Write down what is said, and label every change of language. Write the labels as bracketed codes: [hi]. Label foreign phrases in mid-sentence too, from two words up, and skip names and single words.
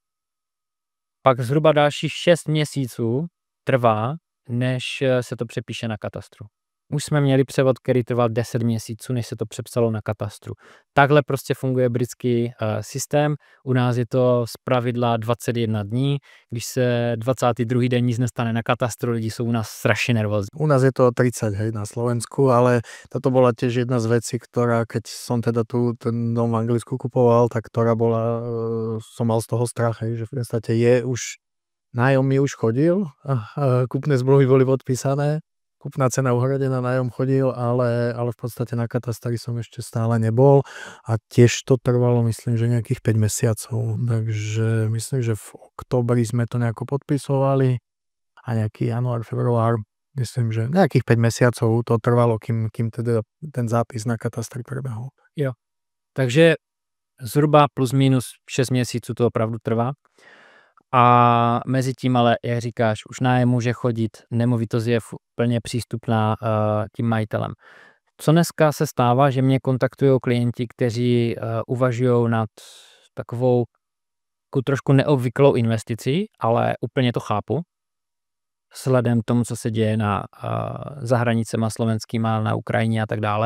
[cs] Pak zhruba dalších 6 měsíců trvá, než se to přepíše na katastru. Už jsme měli převod, který trval 10 měsíců, než se to přepsalo na katastru. Takhle prostě funguje britský systém. U nás je to zpravidla 21 dní. Když se 22. den nic nestane na katastru, lidi jsou u nás strašne nervózní. [sk] U nás je to 30, hej, na Slovensku, ale toto bola tiež jedna z vecí, ktorá, keď som teda ten dom v Anglicku kupoval, tak ktorá bola, som mal z toho strach, hej, že v podstate nájom mi už chodil, kúpne zmluvy boli podpísané, kúpna cena uhradená, nájom chodil, ale v podstate na katastri som ešte stále nebol a tiež to trvalo, myslím, že nejakých 5 mesiacov. Takže myslím, že v októbri sme to nejako podpisovali a nejaký január, február, myslím, že nejakých 5 mesiacov to trvalo, kým teda ten zápis na katastri prebehol. [cs] Jo, takže zhruba plus minus 6 měsíců to opravdu trvá. A mezi tím ale, jak říkáš, už nájem může chodit, nemovitost je plně přístupná tím majitelem. Co dneska se stává, že mě kontaktují klienti, kteří uvažují nad takovou trošku neobvyklou investicí, ale úplně to chápu, vzhledem k tomu, co se děje za hranicema slovenskýma, na Ukrajině a tak dále.